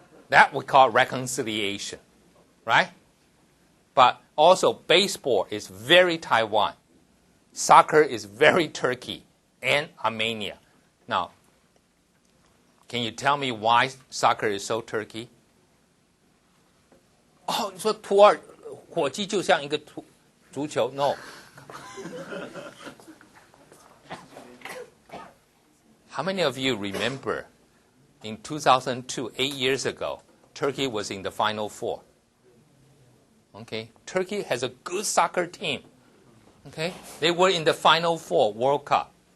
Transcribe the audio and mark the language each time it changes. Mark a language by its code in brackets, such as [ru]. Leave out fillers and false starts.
[en] That we call reconciliation, right? But also baseball is very Taiwan. Soccer is very Turkey and Armenia. Now, can you tell me why soccer is so Turkey? [zh] 哦，你说土耳火鸡就像一个足球 ？No. [en] How many of you remember in 2002, 8 years ago, Turkey was in the Final Four? Okay, Turkey has a good soccer team. Okay, they were in the Final Four World Cup.